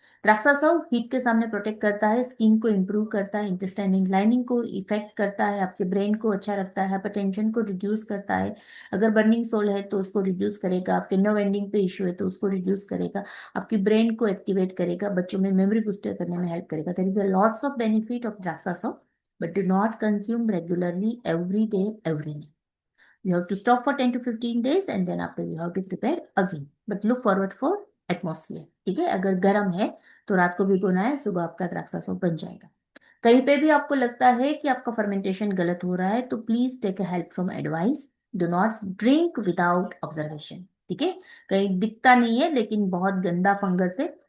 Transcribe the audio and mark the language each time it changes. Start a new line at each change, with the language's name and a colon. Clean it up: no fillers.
Hindi: द्राक्षा सब हीट के सामने प्रोटेक्ट करता है, स्किन को इंप्रूव करता है, इंटेस्टाइनल लाइनिंग को इफेक्ट करता है, आपके ब्रेन को अच्छा रखता है, हाइपरटेंशन को रिड्यूस करता है। अगर बर्निंग सोल है तो उसको रिड्यूस करेगा, आपके नर्व एंडिंग पे इश्यू है तो उसको रिड्यूस करेगा, आपकी ब्रेन को एक्टिवेट करेगा, बच्चों में मेमोरी बूस्टर करने में हेल्प करेगा।
English: There is a lots of benefit of द्राक्षा सब, but do not consume regularly every day every day. You have to stop for 10 to 15 days and then after you have to prepare again. But look forward for atmosphere.
Hindi: ठीक है, अगर गर्म है तो रात को भिगोना है, सुबह आपका द्राक्षा सूप बन जाएगा। कहीं पे भी आपको लगता है कि आपका फर्मेंटेशन गलत हो रहा है तो
English: Please take a help from advice. Do not drink without observation.
Hindi: ठीक है, कहीं दिखता नहीं है लेकिन बहुत गंदा फंगस है।